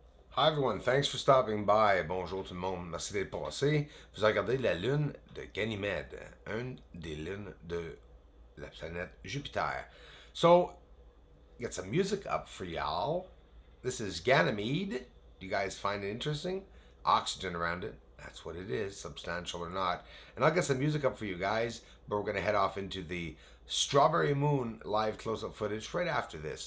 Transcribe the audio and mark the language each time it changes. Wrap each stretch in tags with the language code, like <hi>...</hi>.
<en>Hi everyone, thanks for stopping by.</en> <fr>Bonjour tout le monde, merci d'être passé. Vous regardez la lune de Ganymède, une des lunes de la planète Jupiter.</fr> <en>So, get some music up for y'all. This is Ganymede. Do you guys find it interesting? Oxygen around it. That's what it is, substantial or not. And I'll get some music up for you guys, but we're going to head off into the Strawberry Moon live close-up footage right after this.</en>